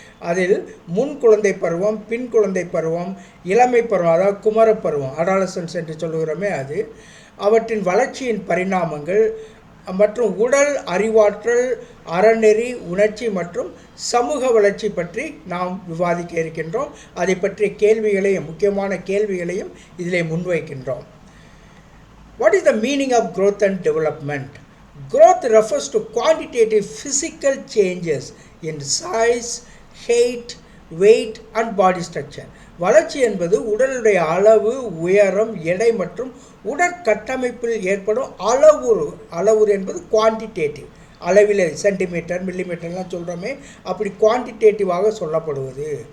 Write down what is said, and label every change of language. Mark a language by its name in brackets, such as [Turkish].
[Tamil] அதில் முன் குழந்தை பருவம், பின் குழந்தை பருவம், இளமை பருவம், அதாவது குமரப்பருவம், அடாலசன்ஸ் என்று சொல்லுகிறோமே அது. அவற்றின் வளர்ச்சியின் பரிணாமங்கள் மற்றும் உடல், அறிவாற்றல், அறநெறி, உணர்ச்சி மற்றும் சமூக வளர்ச்சி பற்றி நாம் விவாதிக்க இருக்கின்றோம். அதை பற்றிய கேள்விகளையும் முக்கியமான கேள்விகளையும் இதிலே முன்வைக்கின்றோம். [English] What is the meaning of growth and development? Growth refers to quantitative physical changes in size, height, weight and body structure. [Tamil] வளர்ச்சி என்பது உடலுடைய அளவு, உயரம், எடை மற்றும் உடற்கட்டமைப்பில் ஏற்படும் அளவுரு என்பது குவான்டிடேட்டிவ், அளவில் சென்டிமீட்டர், மில்லிமீட்டர்லாம் சொல்கிறோமே, அப்படி குவான்டிடேட்டிவாக சொல்லப்படுவது.